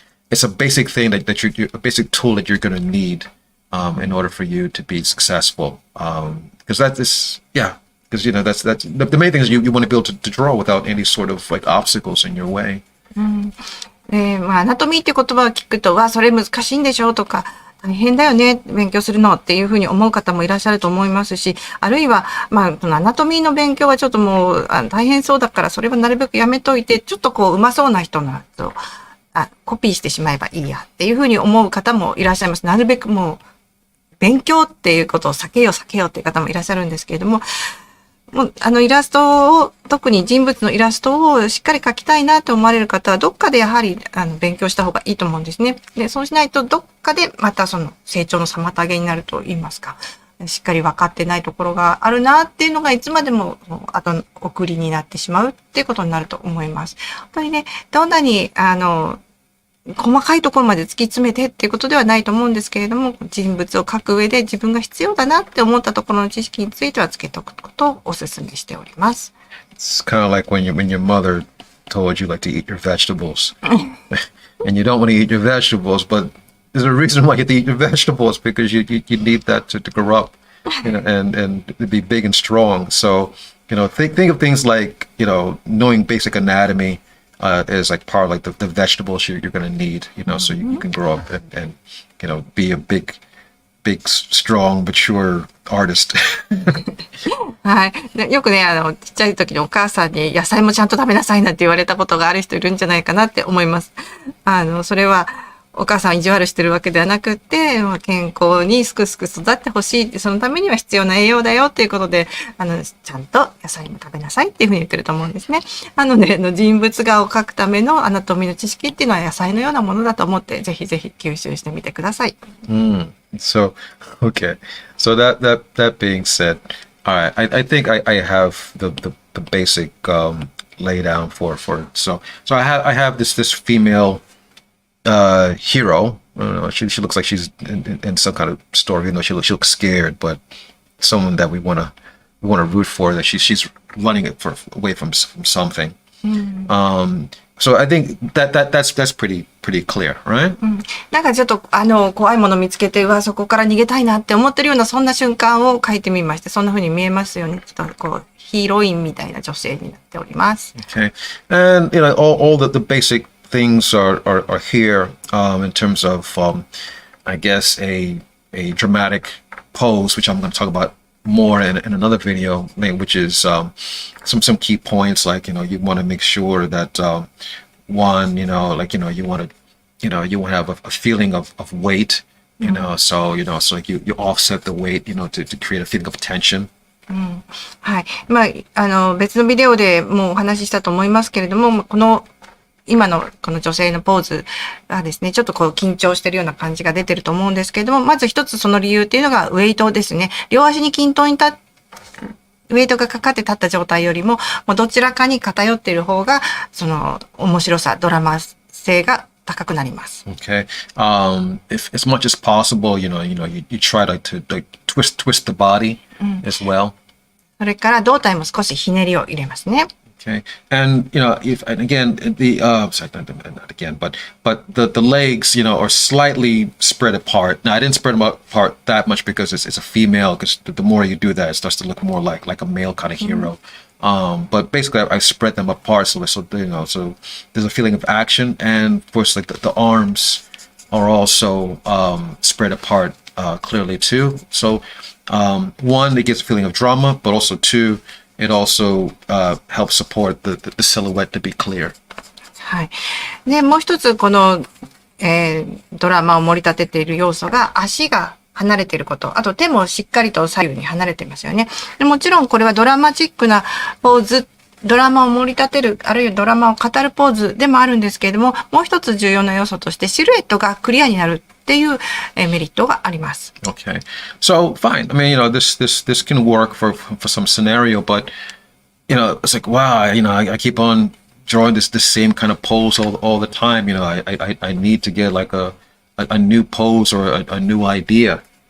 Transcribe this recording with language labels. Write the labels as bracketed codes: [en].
[en] it's a basic thing that you're a basic tool that you're going to need in order for you to be successful, because that's the main thing is you want to be able to draw without any sort of like obstacles in your way. [ja] アナトミーっていう言葉を聞くと、それ難しいんでしょとか、大変だよね、勉強するのっていうふうに思う方もいらっしゃると思いますし、あるいは、このアナトミーの勉強はちょっともう大変そうだから、それはなるべくやめといて、ちょっとうまそうな人のとコピーしてしまえばいいやっていうふうに思う方もいらっしゃいます。なるべくもう、勉強っていうことを避けようっていう方もいらっしゃるんですけれども、もうイラストを、特に人物のイラストをしっかり描きたいなと思われる方は、どっかでやはり勉強した方がいいと思うんですね。で、そうしないとどっかでまたその成長の妨げになると言いますか、しっかり分かってないところがあるなっていうのがいつまでも送りになってしまうっていうことになると思います。本当にね、どんなに細かいところまで突き詰めてっていうことではないと思うんですけれども、人物を描く上で自分が必要だなって思ったところの知識についてはつけておくことをお勧めしております。 [en] It's kind of like when your mother told you like to eat your vegetables, and you don't want to eat your vegetables, but there's a reason why you have to eat your vegetables because you need that to grow up, and to be big and strong. So, think of things like, knowing basic anatomy is like part of like the vegetables you're going to need, so you can grow up and be a big, strong, mature artist. [ja] はい。でよくね、ちっちゃい時にお母さんに野菜もちゃんと食べなさいなんて言われたことがある人いるんじゃないかなって思います。それはお母さんを意地悪してるわけではなくって、健康にすくすく育ってほしいって、そのためには必要な栄養だよっていうことで、ちゃんと野菜も食べなさいっていうふうに言ってると思うんですね。なので、人物画を描くためのアナトミーの知識っていうのは野菜のようなものだと思って、ぜひぜひ吸収してみてください。 [en] So, okay. So that being said, all right, I think I have the basic lay down for it. So I have this female hero. I don't know, she looks like she's in some kind of story. She looks scared, but someone that we wanna root for. That she's running it away from something. So I think that's pretty clear, right? [ja] なんかちょっと怖いもの見つけて、そこから逃げたいなって思ってるようなそんな瞬間を描いてみまして、そんな風に見えますよね。ちょっとこうヒーロインみたいな女性になっております。 [en] Okay, and all the basic things are here in terms of I guess a dramatic pose, which I'm going to talk about more in another video, which is some key points, like you want to make sure that one, you want to have a feeling of weight, so so like you offset the weight, to create a feeling of tension. [ja] はい。別のビデオでもうお話ししたと思いますけれども、今のこの女性のポーズがですね、ちょっとこう緊張してるような感じが出てると思うんですけれども、まず一つその理由っていうのがウェイトですね。両足に均等にウェイトがかかって立った状態よりも、どちらかに偏っている方が、その面白さ、ドラマ性が高くなります。 [en] Okay. If as much as possible, you try to twist the body as well. [ja] それから胴体も少しひねりを入れますね。 [en] Okay, and and again sorry, not again, but the legs, are slightly spread apart. Now I didn't spread them apart that much because it's a female. Because the more you do that, it starts to look more like a male kind of hero. But basically, I spread them apart so so there's a feeling of action, and of course, like the arms are also spread apart clearly too. So one, it gives a feeling of drama, but also two, it also helps support the silhouette to be clear. [ja] はい。で、もう一つこの、ドラマを盛り立てている要素が足が離れていること。あと手もしっかりと左右に離れてますよね。でもちろんこれはドラマチックなポーズ、ドラマを盛り立てる、あるいはドラマを語るポーズでもあるんですけれども、もう一つ重要な要素としてシルエットがクリアになるっていうメリットがあります。 [en] Okay. So fine. I mean, this can work for some scenario, but it's like, wow, I keep on drawing this same kind of pose all the time. I need to get like a new pose or a new idea.